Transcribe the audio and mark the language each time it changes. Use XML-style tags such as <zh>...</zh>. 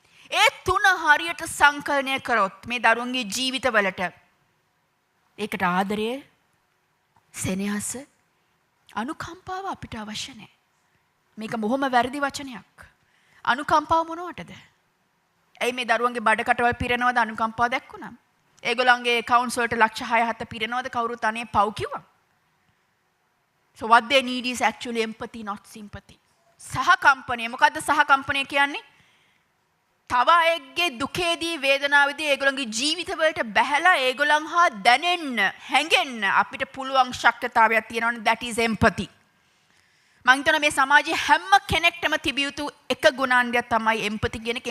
<si>ඒ තුන හරියට සංකලනය කරොත් මේ දරුවන්ගේ ජීවිතවලට ඒකට ආදරය, සෙනෙහස, අනුකම්පාව අපිට අවශ්‍ය නැහැ. මේක බොහොම වැරදි වචනයක්. අනුකම්පාව මොනවටද? ඇයි මේ දරුවන්ගේ බඩ කටවල් පිරෙනවද අනුකම්පාව දැක්කුණා? ඒගොල්ලන්ගේ accounts වලට ලක්ෂ 6-7 පිරෙනවද කවුරුත් අනේ පව් කිව්වා?</si> <en>So what they need is actually empathy, not sympathy.</en> <si>සහකම්පනය. මොකද්ද සහකම්පනය කියන්නේ? තව අයෙක්ගේ දුකේදී වේදනාවේදී ඒගොල්ලන්ගේ ජීවිතවලට බැහැලා ඒගොල්ලන් හා දැනෙන්න, හැඟෙන්න අපිට පුළුවන් ශක්තිතාවයක් තියෙනවනේ</si> <en>that is empathy.</en> <si>මම හිතනවා මේ සමාජයේ හැම කෙනෙක්ටම තිබිය යුතු එක ගුණාංගයක් තමයි empathy කියන එක.</si>